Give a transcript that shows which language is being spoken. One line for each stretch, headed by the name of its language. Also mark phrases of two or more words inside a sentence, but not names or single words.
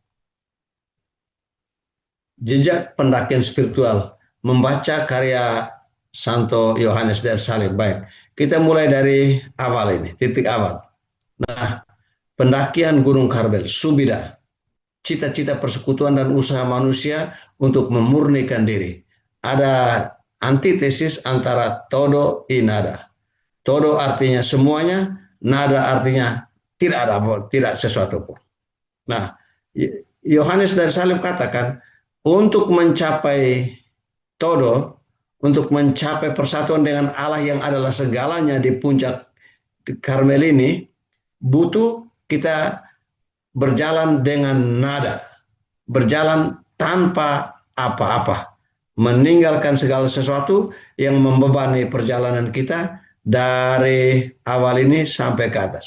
Indonesian: Jejak pendakian spiritual, membaca karya Santo Yohanes dari Salib. Baik, kita mulai dari awal ini, titik awal. Nah, pendakian Gunung Karmel, Subida, cita-cita persekutuan dan usaha manusia untuk memurnikan diri. Ada antitesis antara
Spanish: todo i nada.
Indonesian: Todo artinya semuanya, nada artinya tidak ada, tidak sesuatu pun. Nah, Yohanes dari Salib katakan, untuk mencapai todo, untuk mencapai persatuan dengan Allah yang adalah segalanya di puncak Karmel ini, butuh kita berjalan dengan nada, berjalan tanpa apa-apa, meninggalkan segala sesuatu yang membebani perjalanan kita dari awal ini sampai ke atas.